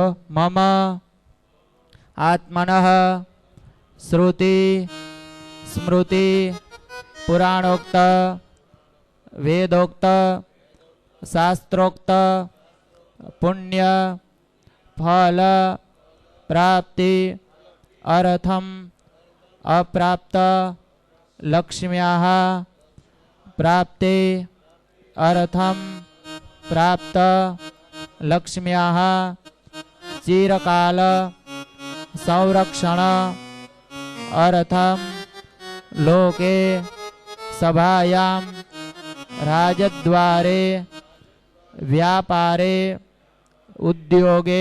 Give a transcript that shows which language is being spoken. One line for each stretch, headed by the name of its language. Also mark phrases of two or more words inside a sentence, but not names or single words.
Sanskrit: मम आत्मनः श्रुति स्मृति पुराणोक्त वेदोक्त शास्त्रोक्त पुण्य फल प्राप्ति अर्थम अप्राप्त लक्ष्म्याः प्राप्ते अर्थम प्राप्त लक्ष्म्याः चिरकाल संरक्षण अर्थम लोके सभायां राजद्वारे व्यापारे उद्योगे